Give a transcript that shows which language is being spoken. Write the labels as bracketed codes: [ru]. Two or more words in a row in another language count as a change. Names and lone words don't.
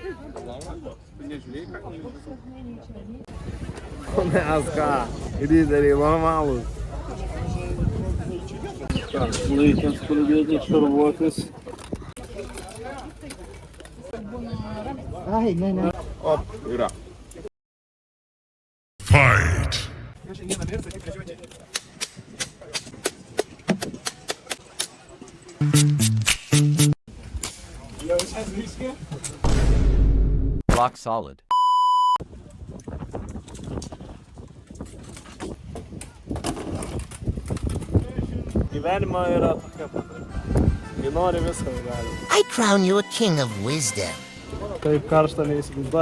[lt] O mes ką, lyderiai normalūs. Laikas pradėti šarvuotis. Op, yra. Fight! [en] Rock solid. [lt] Gyvenimo yra tokia pat. Kai nori viską gali. [en] I crown you a king of wisdom. [lt] Taip karšta neįsivaizduoja.